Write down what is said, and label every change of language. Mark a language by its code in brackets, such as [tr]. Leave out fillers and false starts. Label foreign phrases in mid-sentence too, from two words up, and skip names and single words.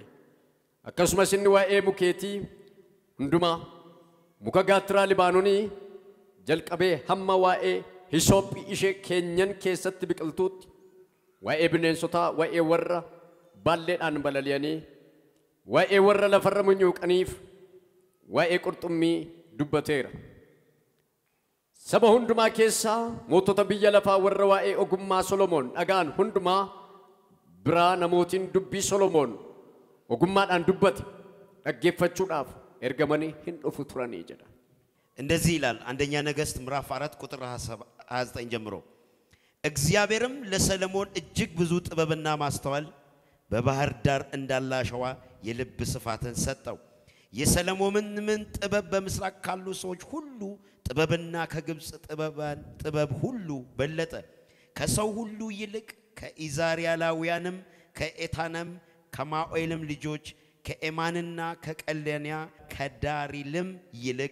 [om] Akkasumas inni waa'ee mukeetii hundumaa muka gaattiraa Libaanoonii jalqabee hamma waa'ee hisoophii ishee keenyan keessatti biqiltuutti waa'ee bineensotaa waa'ee warra baalleedhaan balali'anii waa'ee warra lafarra munyuuqaniif waa'ee qurxummii dubbateera. Saba hundumaa keessaa mootota biyya lafaa warra waa'ee ogummaa Solomoon dhagaan hundumaa biraa namootiin dubbii Solomoon ogummaadhaan dubbate dhaggeeffachuudhaaf ergamanii hin dhufu turanii jedha. [am] እንደዚህ ይላል አንደኛ ነገሥት ምዕራፍ 4 ቁጥር 29 ጀምሮ እግዚአብሔርም ለሰሎሞን እጅግ ብዙ ጥበብና ማስተዋል በባህር ዳር እንዳለ አሸዋ የልብ ስፋትን ሰጠው። የሰሎሞንን ጥበብ በምስራቅ ካሉ ሰዎች ሁሉ ጥበብና ከግብጽ ጥበብ ሁሉ በለጠ። ከሰው ሁሉ ይልቅ ከኢዛሪያላውያንም ከኤታንም ከማኦኤልም ልጆች ከኤማንና ከቀሌንያ ከዳሪልም ይልቅ